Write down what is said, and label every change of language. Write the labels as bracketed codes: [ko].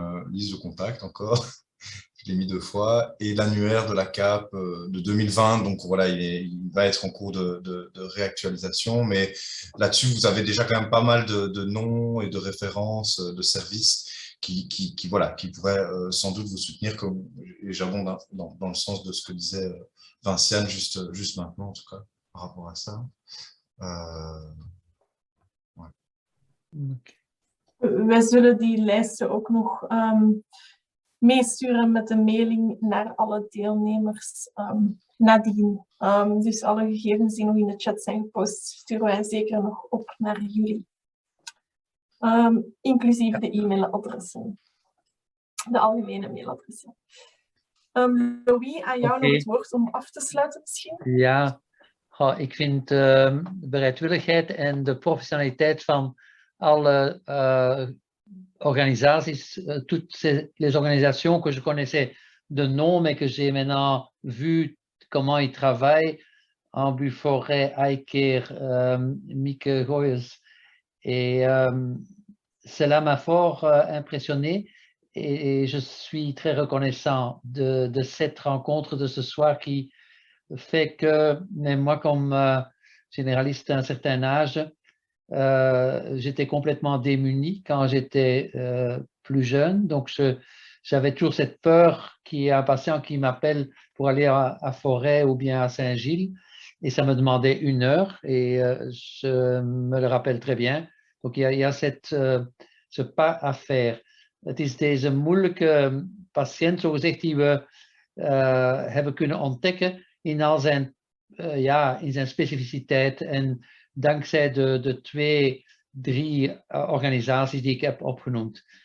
[fr] liste de contacts encore, je l'ai mis 2 fois, et l'annuaire de la CAP de 2020, donc voilà, il va être en cours de réactualisation, mais là-dessus, vous avez déjà quand même pas mal de noms et de références de services qui pourraient sans doute vous soutenir, comme j'abonde dans le sens de ce que disait Vinciane juste maintenant, en tout cas, par rapport à ça. Ouais. Okay. [nl] Wij zullen die lijsten ook nog meesturen met de mailing naar alle deelnemers nadien. Dus alle gegevens die nog in de chat zijn gepost, sturen wij zeker nog op naar jullie. Inclusief de e-mailadressen. De algemene mailadressen. Louis, aan jou nog het woord om af te sluiten misschien? Ja, ik vind de bereidwilligheid en de professionaliteit van alle organisaties, [fr] toutes les organisations que je connaissais de nom, mais que j'ai maintenant vu comment ils travaillent, Ambuforêt, iCare, Mieke Gooyers, et cela m'a fort impressionné. et je suis très reconnaissant de cette rencontre de ce soir qui fait que, même moi comme généraliste d'un certain âge, j'étais complètement démuni quand j'étais plus jeune. Donc, j'avais toujours cette peur qu'il y ait un patient qui m'appelle pour aller à Forêt ou bien à Saint-Gilles. Et ça me demandait 1 heure et je me le rappelle très bien. Donc, il y a ce pas à faire. [nl] Het is deze moeilijke patiënt, zogezegd, die we hebben kunnen ontdekken in al zijn, in zijn specificiteit. En dankzij de 2, 3 organisaties die ik heb opgenoemd.